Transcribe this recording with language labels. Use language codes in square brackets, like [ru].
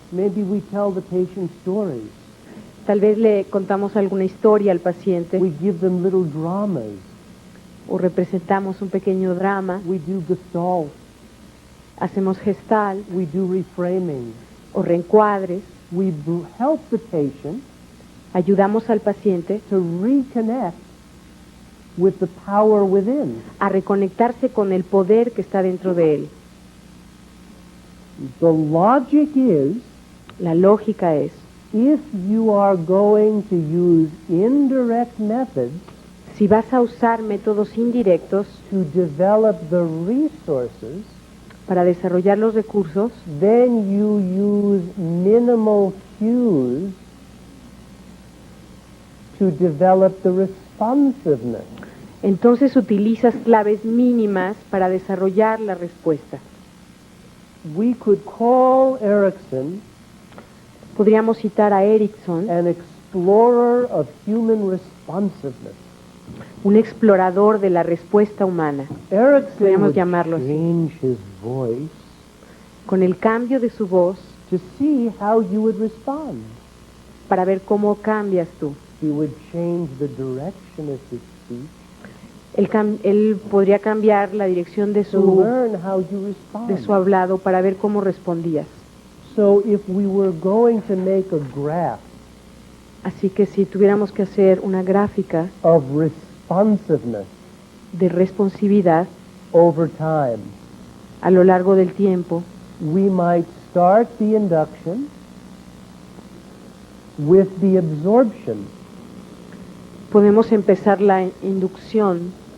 [en] Maybe we tell the patient stories. [es] Tal vez le contamos alguna historia al paciente [en] We give them little dramas. [es] o representamos un pequeño drama, [en] We do gestalt. [es] hacemos gestal [en] We do reframing. [es] o reencuadres, [en] We help the patient [es] ayudamos al paciente [en] to reconnect with the power within. [es] a reconectarse con el poder que está dentro de él. [en] The logic is, [es] La lógica es, [en] if you are going to use indirect methods [es] si vas a usar métodos indirectos [en] to develop the resources, [es] para desarrollar los recursos, [en] then you use minimal cues to develop the responsiveness. [es] entonces utilizas claves mínimas para desarrollar la respuesta. [en] We could call Erickson [es] Podríamos citar a Erickson, [en] an explorer of human responsiveness. [es] un explorador de la respuesta humana. [en] Erickson [es] Podríamos [en] would [es] llamarlo así. [en] change his voice [es] Con el cambio de su voz [en] to see how you would respond. [es] para ver cómo cambias tú. [en] He would change the direction of his speech [es] Él podría cambiar la dirección de [en] to learn how you respond. [es] hablado para ver cómo respondías. [en] So if we were going to make a graph [es] Así que si tuviéramos que hacer una gráfica [en] of responsiveness [es] de responsividad [en] over time, [es] a lo largo del tiempo, [en] we might start the induction with the absorption. [es] podemos empezar la inducción